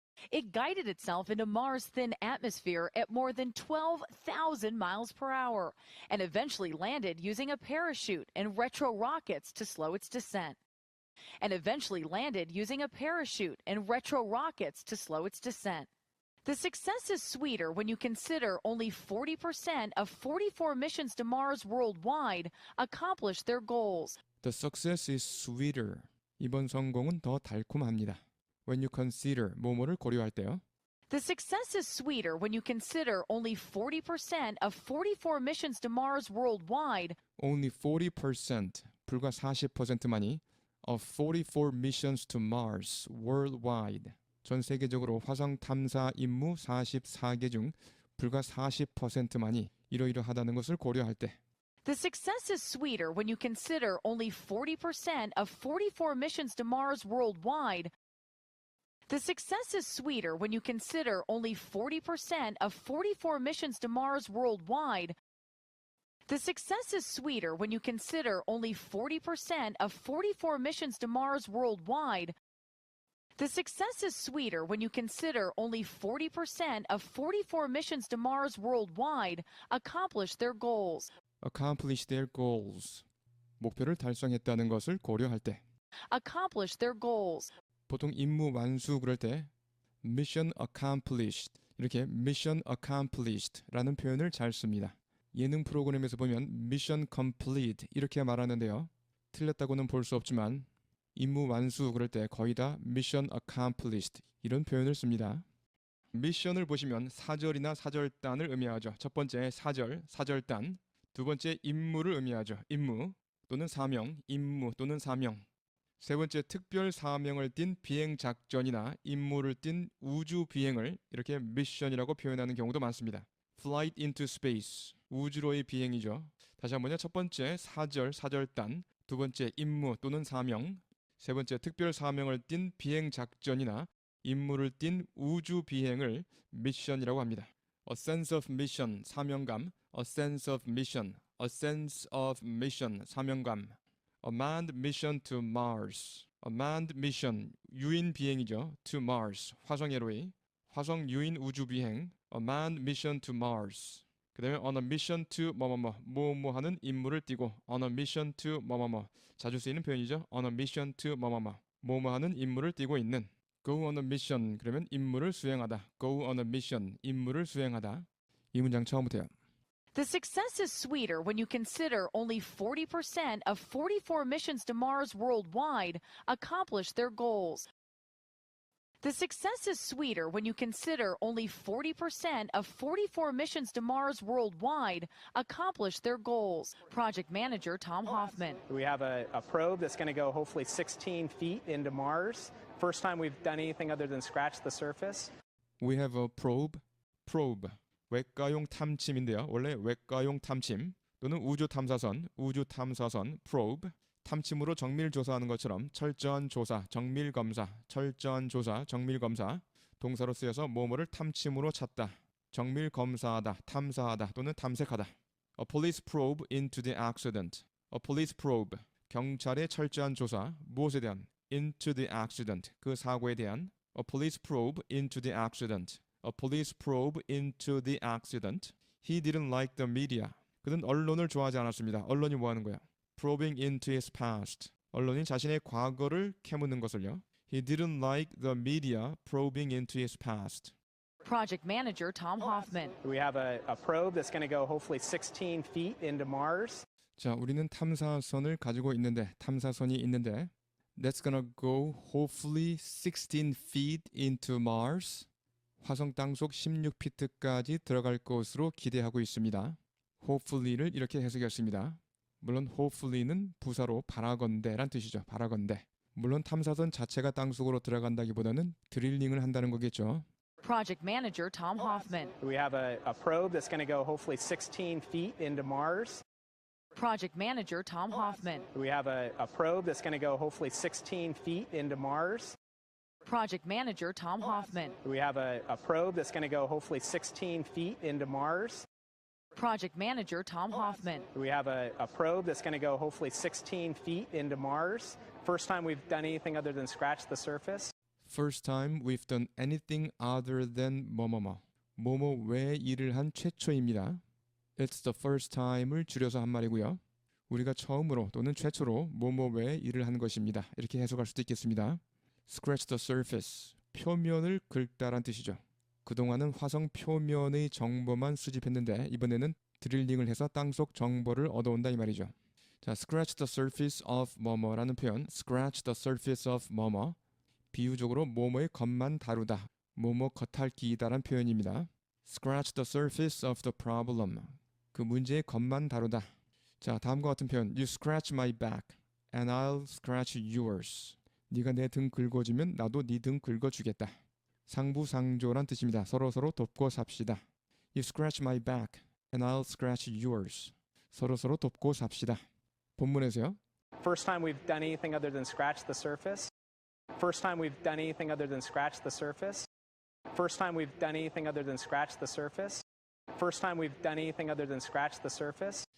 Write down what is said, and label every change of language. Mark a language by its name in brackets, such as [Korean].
[English] It guided itself into Mars' thin atmosphere at more than 12,000 miles per hour and eventually landed using a parachute and retro rockets to slow its descent. And eventually landed using a parachute and retro rockets to slow its descent. The success is sweeter when you consider only 40% of 44 missions to Mars worldwide accomplished their goals. The success is sweeter. [Korean] 이번 성공은 더 달콤합니다. [English] When you consider, [Korean] 뭐뭐를 고려할 때요. [English] The success is sweeter when you consider only 40% of 44 missions to Mars worldwide Only 40%, [Korean] 불과 40%만이 [English] of 44 missions to Mars worldwide. [Korean] 전 세계적으로 화성 탐사 임무 44개 중 불과 40%만이 이러이러하다는 것을 고려할 때 [English] The success is sweeter when you consider only 40% of 44 missions to Mars worldwide. The success is sweeter when you consider only 40% of 44 missions to Mars worldwide. The success is sweeter when you consider only 40% of 44 missions to Mars worldwide. The success is sweeter when you consider only 40% of 44 missions to Mars worldwide accomplished their goals. accomplish their goals. [Korean] 목표를 달성했다는 것을 고려할 때 [English] Accomplished their goals. [Korean] 보통 임무 완수 그럴 때 [English] mission accomplished [Korean] 이렇게 [English] mission accomplished라는 [Korean] 표현을 잘 씁니다. 예능 프로그램에서 보면 [English] mission complete [Korean] 이렇게 말하는데요. 틀렸다고는 볼 수 없지만 임무 완수 그럴 때 거의 다 [English] mission accomplished [Korean] 이런 표현을 씁니다. 미션을 보시면 사절이나 사절단을 의미하죠. 첫 번째 사절, 사절단. 두 번째 임무를 의미하죠. 임무 또는 사명, 임무 또는 사명. 세 번째 특별 사명을 띤 비행 작전이나 임무를 띤 우주 비행을 이렇게 미션이라고 표현하는 경우도 많습니다. [English] Flight into space, [Korean] 우주로의 비행이죠. 다시 한번요. 첫 번째 사절, 사절단. 두 번째 임무 또는 사명. 세 번째 특별 사명을 띤 비행 작전이나 임무를 띤 우주 비행을 미션이라고 합니다. [English] A sense of mission, [Korean] 사명감. [English] A sense of mission, a sense of mission, 사명감. A manned mission to Mars. A manned mission, [Korean] 유인 비행이죠. [English] To Mars, [Korean] 화성회로의 화성 유인 우주 비행. [English] A manned mission to Mars. [Korean] 그 다음에 [English] on a mission to [Korean] 뭐뭐 하는 임무를 띠고 on a mission to 뭐뭐 자주 쓰이는 표현이죠. [English] on a mission to [Korean] 뭐뭐 하는 임무를 띠고 있는 [English] go on a mission [Korean] 그러면 임무를 수행하다. [English] go on a mission [Korean] 임무를 수행하다. 이 문장 처음부터요. [English] The success is sweeter when you consider only 40% of 44 missions to Mars worldwide accomplished their goals. The success is sweeter when you consider only 40% of 44 missions to Mars worldwide accomplished their goals. Project Manager Tom Hoffman. We have a probe that's going to go hopefully 16 feet into Mars. First time we've done anything other than scratch the surface. We have a probe. [Korean] 외과용 탐침인데요. 원래 외과용 탐침 또는 우주 탐사선, probe. 탐침으로 정밀 조사하는 것처럼 철저한 조사, 정밀 검사, 철저한 조사, 정밀 검사. 동사로 쓰여서 뭐뭐를 탐침으로 찾다, 정밀 검사하다, 탐사하다 또는 탐색하다. [English] A police probe into the accident. A police probe. [Korean] 경찰의 철저한 조사, 무엇에 대한? [English] Into the accident. [Korean] 그 사고에 대한. [English] A police probe into the accident. A police probe into the accident. He didn't like the media. [Korean] 그는 언론을 좋아하지 않았습니다. 언론이 뭐 하는 거야? [English] Probing into his past. [Korean] 언론이 자신의 과거를 캐묻는 것을요. [English] He didn't like the media probing into his past. Project manager Tom Hoffman. We have a probe that's going to go hopefully 16 feet into Mars. [Korean] 자, 우리는 탐사선을 가지고 있는데 탐사선이 있는데 [English] that's gonna go hopefully 16 feet into Mars. [Korean] 화성 땅속 16피트까지 들어갈 것으로 기대하고 있습니다. hopefully를 이렇게 해석했습니다. 물론 hopefully는 부사로 바라건대란 뜻이죠. 바라건대. 물론 탐사선 자체가 땅속으로 들어간다기보다는 드릴링을 한다는 거겠죠. [English] Project manager Tom Hoffman. We have a probe that's going to go hopefully 16 feet into Mars. Project manager Tom Hoffman. We have a probe that's going to go hopefully 16 feet into Mars. Project manager Tom Hoffman. We have a probe that's going to go hopefully 16 feet into Mars. Project manager Tom Hoffman. We have a probe that's going to go hopefully 16 feet into Mars. First time we've done anything other than scratch the surface. First time we've done anything other than [Korean] 뭐뭐뭐. 뭐뭐 외 일을 한 최초입니다. It's the first time을 줄여서 한 말이고요. 우리가 처음으로 또는 최초로 뭐뭐 외 일을 한 것입니다. 이렇게 해석할 수도 있겠습니다. [English] Scratch the surface. [Korean] 표면을 긁다란 뜻이죠. 그동안은 화성 표면의 정보만 수집했는데 이번에는 드릴링을 해서 땅속 정보를 얻어온다 이 말이죠. 자, [English] scratch the surface of [Korean] 뭐뭐라는 표현, scratch the surface of 뭐뭐, 비유적으로 뭐뭐의 겉만 다루다, 뭐뭐 겉핥기다란 표현입니다. [English] Scratch the surface of the problem. [Korean] 그 문제의 겉만 다루다. 자, 다음과 같은 표현, [English] you scratch my back and I'll scratch yours. [Korean] 네가 내 등 긁어주면 나도 네 등 긁어주겠다. 상부상조란 뜻입니다. 서로서로 돕고 삽시다. [English] You scratch my back and I'll scratch yours. [Korean] 서로서로 돕고 삽시다. 본문에서요. [English] First time we've done anything other than scratch the surface. First time we've done anything other than scratch the surface. First time we've done anything other than scratch the surface. First time we've done anything other than scratch the surface.